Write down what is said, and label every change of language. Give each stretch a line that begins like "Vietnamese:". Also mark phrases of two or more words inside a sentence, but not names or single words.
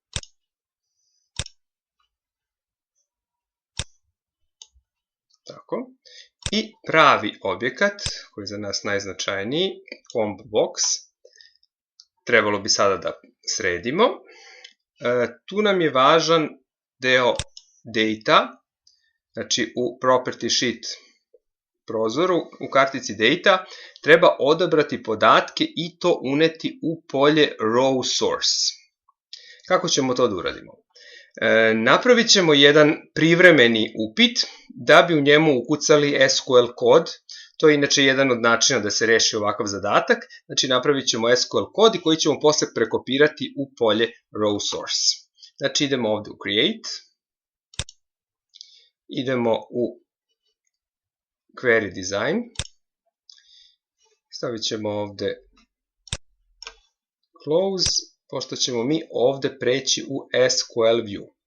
Serbian: Tako. I pravi objekat, koji je za nas najznačajniji,
English: combo box,
Serbian: trebalo bi sada da sredimo. Tu nam je važan deo data, znači u
English: property sheet
Serbian: prozoru, u kartici data, treba odabrati podatke i to uneti u polje
English: raw source.
Serbian: Kako ćemo to da uradimo? Napravit ćemo jedan privremeni upit da bi u njemu ukucali SQL kod. To je inače jedan od načina da se reši ovakav zadatak. Znači napravit ćemo SQL kod i koji ćemo posle prekopirati u polje
English: raw source.
Serbian: Znači idemo ovdje u create. Idemo u
English: query design.
Serbian: Stavit ćemo ovdje close, pošto ćemo mi ovdje preći u
English: SQL view.